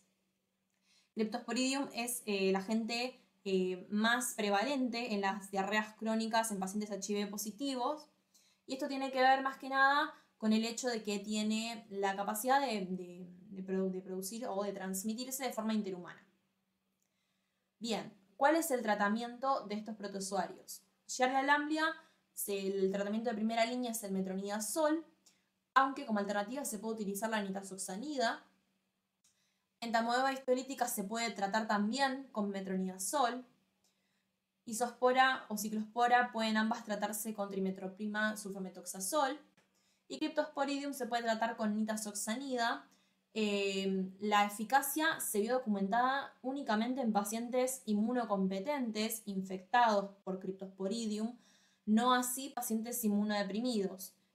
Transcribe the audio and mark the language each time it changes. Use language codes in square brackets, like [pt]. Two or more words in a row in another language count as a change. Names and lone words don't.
[es] Cryptosporidium es el agente más prevalente en las diarreas crónicas en pacientes HIV positivos. Y esto tiene que ver más que nada con el hecho de que tiene la capacidad de producir o de transmitirse de forma interhumana. Bien, ¿cuál es el tratamiento de estos protozoarios? Giardia lamblia, el tratamiento de primera línea es el metronidazol, aunque como alternativa se puede utilizar la nitazoxanida. Entamoeba histolítica se puede tratar también con metronidazol. Isospora o ciclospora pueden ambas tratarse con trimetoprim sulfametoxazol. Y Cryptosporidium se puede tratar con nitazoxanida. La eficacia se vio documentada únicamente en pacientes inmunocompetentes infectados por Cryptosporidium, no así pacientes inmunodeprimidos.